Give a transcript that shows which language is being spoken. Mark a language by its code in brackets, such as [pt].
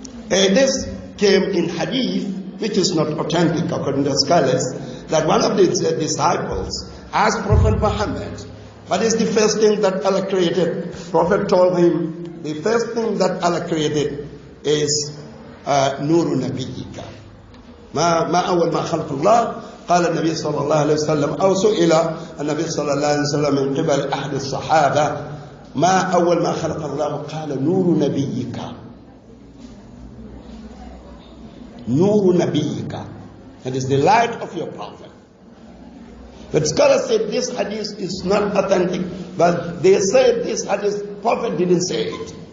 [en] And this came in hadith, which is not authentic according to scholars, that one of the disciples asked Prophet Muhammad, what is the first thing that Allah created? Prophet told him, the first thing that Allah created is [ar] Nuru Nabiyika. ما أول ما خلق الله قال النبي صلى الله عليه وسلم أو سئل النبي صلى الله عليه وسلم من قبل أحد الصحابة ما أول ما خلق الله قال نور نبيك. نور نبيك. [en] That is the light of your prophet. But scholars said this hadith is not authentic, but they said this hadith, prophet didn't say it.